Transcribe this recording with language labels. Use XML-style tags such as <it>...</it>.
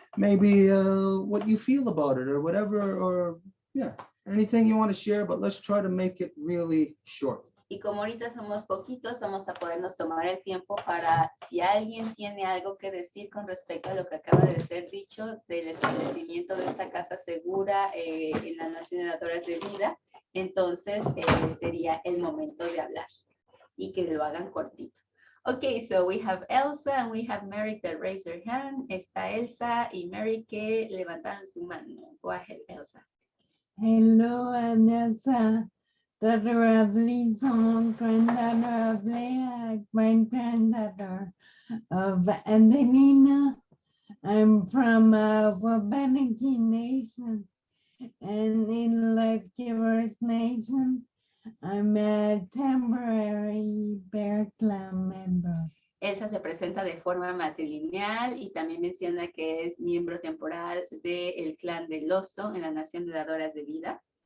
<en>Maybe what you feel about it or whatever, or yeah, anything you want to share, but let's try to make it really short.</en> <es>Y como ahorita somos poquitos, vamos a podernos tomar el tiempo para, si alguien tiene algo que decir con respecto a lo que acaba de ser dicho del establecimiento de esta casa segura en las Naciones Dadoras de Vida, entonces sería el momento de hablar y que lo hagan cortito.</es> <en>Okay, so we have Elsa and we have Mary that raised their hand.</en> <es>Está Elsa y Mary que levantaron su mano.</es> <en>Go ahead, Elsa. Hello, I'm Elsa, daughter of Lisa, granddaughter of Leah, great-granddaughter of Adelina. I'm from Wabanaki Nation and in Life Givers Nation. I'm a temporary Bear Clan member.</en> <es>Elsa se presenta de forma matrilineal y también menciona que es miembro temporal del clan del oso en la Nación de Dadoras de Vida.</es>